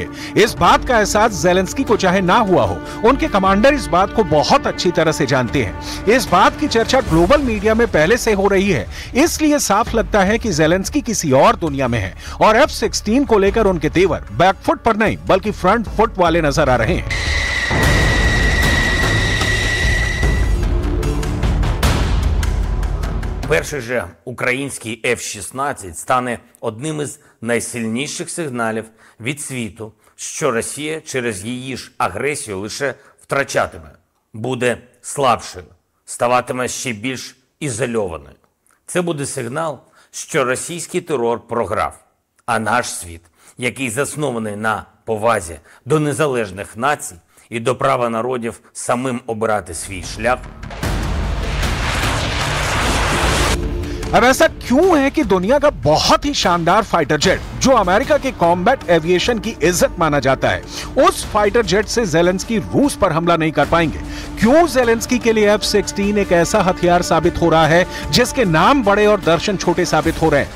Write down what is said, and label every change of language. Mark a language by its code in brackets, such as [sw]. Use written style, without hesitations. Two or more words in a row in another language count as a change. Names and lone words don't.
[hi] इस बात का एहसास जेलेंस्की को चाहे ना हुआ हो, उनके कमांडर इस बात को बहुत अच्छी तरह से जानते हैं। इस बात की चर्चा [en] global media [hi] में पहले से हो रही है, इसलिए साफ लगता है कि जेलेंस्की किसी और दुनिया में है और F-16 को लेकर उनके तेवर बैकफुट पर नहीं बल्कि [en] front foot [hi] वाले नजर आ रहे हैं। [uk] Перший же український F-16 стане одним із найсильніших сигналів від світу, що Росія через її ж агресію лише втрачатиме, буде слабшою, ставатиме ще більш ізольованою. Це буде сигнал, що російський терор програв. А наш світ, який заснований на повазі до незалежних націй і до права народів самим обирати свій шлях. [hi] अब ऐसा क्यों है कि दुनिया का बहुत ही शानदार [en] fighter jet [hi] जो अमेरिका के [en] combat aviation [hi] की इज्जत माना जाता है, उस [en] fighter jet [hi] से ज़ेलेंस्की रूस पर हमला नहीं कर पाएंगे? क्यों ज़ेलेंस्की के लिए F-16 एक ऐसा हथियार साबित हो रहा है जिसके नाम बड़े और दर्शन छोटे साबित हो रहे हैं?